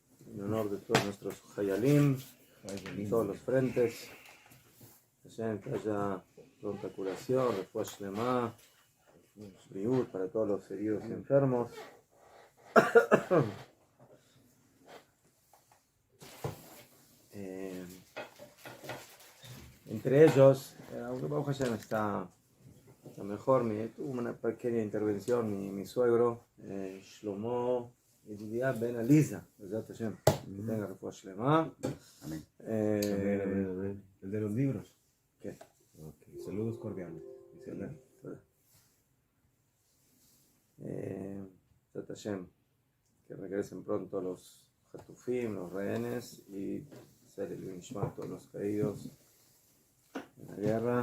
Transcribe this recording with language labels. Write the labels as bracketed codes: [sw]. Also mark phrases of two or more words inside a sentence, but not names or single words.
[es] en honor de todos nuestros Hayalim, en todos los frentes. Que haya pronta curación, [he] refuah shlema, briut [es] para todos los heridos y enfermos. Entre ellos, aunque [he] Baruch Hashem [es] está mejor, tuvo una pequeña intervención mi suegro, Shlomo Yedidia Ben Aliza, que tenga [he] refuah shlema. [es] Amén. El de los libros. ¿Qué? Okay. Saludos cordiales. Que regresen pronto los Hatufim, los rehenes, y hacer el Nishma a todos los caídos en la guerra.